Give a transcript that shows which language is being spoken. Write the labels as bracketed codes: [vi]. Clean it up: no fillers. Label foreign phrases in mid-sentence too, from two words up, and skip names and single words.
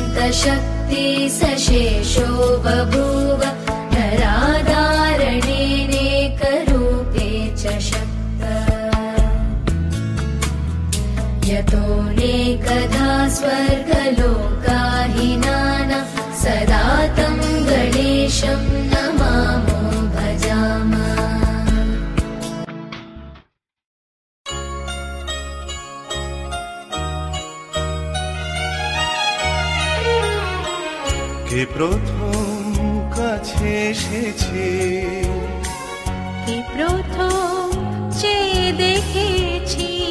[sa] शक्ति सशेषो बभूव नराधारणेनेकरूपे च शक्त यतोऽनेकधा स्वर्गलोकाहिनानां सदा तं गणेशं नमामो भजामः। [bn] কে প্রথম কাছে এসেছে, কে প্রথম চেয়ে দেখেছি,